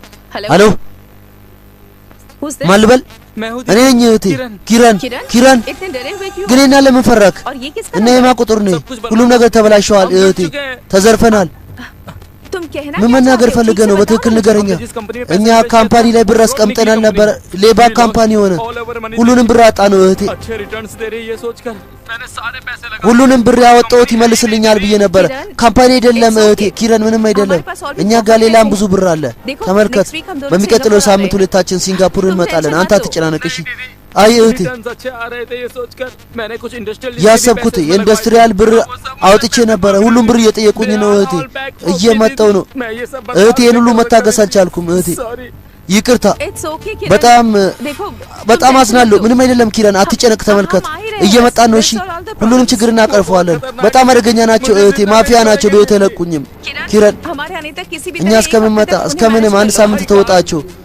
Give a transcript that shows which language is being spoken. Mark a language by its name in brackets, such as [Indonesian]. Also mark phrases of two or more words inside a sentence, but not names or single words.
[Amharic] हेलो मालबल እኔ ነኝ እህቴ ኪራን [Hindi] इतने डरे हुए क्यों? [Amharic] ግን እና ለምን ፈራክ? [Hindi] और ये किसका [Amharic] እና የማ ቁጥር ነው? ሁሉም ነገር ተበላሽቷል እህቴ ተዘርፈናል። [Hindi] तुम कहना [Amharic] ምን መናገር ፈልገህ ነው? በትክክል ንገረኛ። እኛ ካምፓኒ ላይ ብር አስቀምጠናል ነበር። ሌባ ካምፓኒ ሆነ። ሁሉንም ብር አጣ ነው እህቴ። [Hindi] अच्छे रिटर्न्स दे रही है सोचकर मैंने सारे पैसे लगा [Amharic] ሁሉንም ብር ያወጣሁት ይመልስልኛል ብዬ ነበር። ካምፓኒ አይደለም እህቴ ኪራን ምንም አይደለም። እኛ ጋር ሌላም ብዙ ብር አለ። ተመልከት በሚቀጥለው ሳምንት ሁለታችን ሲንጋፖር እንመጣለን። አንተ አትጨናነቅ እሺ። አይ እህቴ [Hindi] अच्छे आ रहे थे ये सोचकर मैंने कुछ इंडस्ट्रियल [Amharic] ያሰብኩት የኢንዱስትሪያል ብር አውጥቼ ነበር። ሁሉም ብር እየጠየቁኝ ነው እህቴ። እየመጣው ነው እህቴ። ይሄን ሁሉ መታገስ አልቻልኩም እህቴ። ይቅርታ በጣም አዝናለሁ። ምንም አይደለም ኪራን አትጨነቅ። ተመልከት እየመጣን ነው። እሺ ሁሉንም ችግር እናቀርፈዋለን። በጣም አደገኛ ናቸው እህቴ። ማፊያ ናቸው። በህይወት አይለቁኝም ኪራን። እኛ እስከምንመጣ እስከምንም አንድ ሳምንት ተወጣቸው።